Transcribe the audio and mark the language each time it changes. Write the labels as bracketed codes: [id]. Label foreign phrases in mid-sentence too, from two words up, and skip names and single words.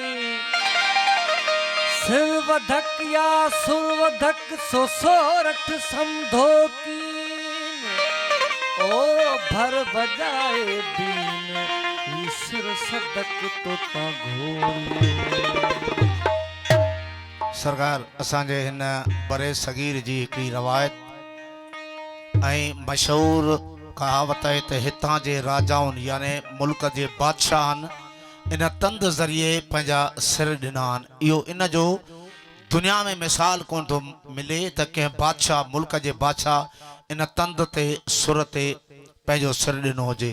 [sd] सिरवधक या सुरवधक सो सोरठ समझो कीन ओ भर बजाए दीन ईश्वर सदक तो ता घोड़ी सरकार असांजे हिन बरे सगीर जी हिकिड़ी रवायत ऐं मशहूर कहावत है त हितां जे राजाउनि याने मुल्क जे बादशाहनि इन तंद ज़रिए पंहिंजा सिर ॾिना आहिनि। इहो इन जो दुनिया में मिसाल कोन थो मिले त कंहिं बादशाह मुल्क जे बादशाह इन तंद ते सुर ते पंहिंजो सिर ॾिनो हुजे।